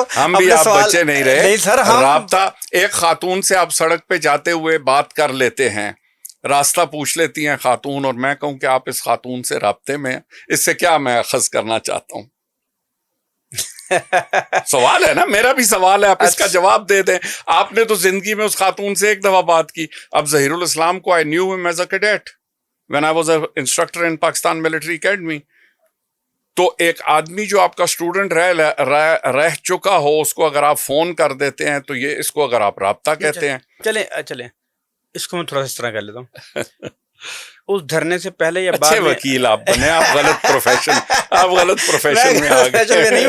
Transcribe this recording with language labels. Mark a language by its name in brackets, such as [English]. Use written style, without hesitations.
[Urdu] ہم بھی اب بچے نہیں رہے. رابطہ ایک خاتون سے آپ سڑک پہ جاتے ہوئے بات کر لیتے ہیں، راستہ پوچھ لیتی ہیں خاتون، اور میں کہوں کہ آپ اس خاتون سے رابطے میں ہیں، اس سے کیا میں اخذ کرنا چاہتا ہوں؟ سوال ہے نا، میرا بھی سوال ہے، آپ اس کا جواب دے دیں. آپ نے تو زندگی میں اس خاتون سے ایک دفعہ بات کی. اب ظہیر الاسلام کو [English] I knew him as a cadet when I was an instructor in Pakistan Military Academy. [Urdu] تو ایک آدمی جو آپ کا اسٹوڈنٹ رہ چکا ہو، اس کو اگر آپ فون کر دیتے ہیں تو یہ اس کو اگر آپ رابطہ کہتے ہیں. چلیں اس کو میں تھوڑا سا اس طرح کر لیتا ہوں. اس دھرنے سے پہلے یا بعد اچھے وکیل آپ بنے. آپ غلط پروفیشن میں آ گئے.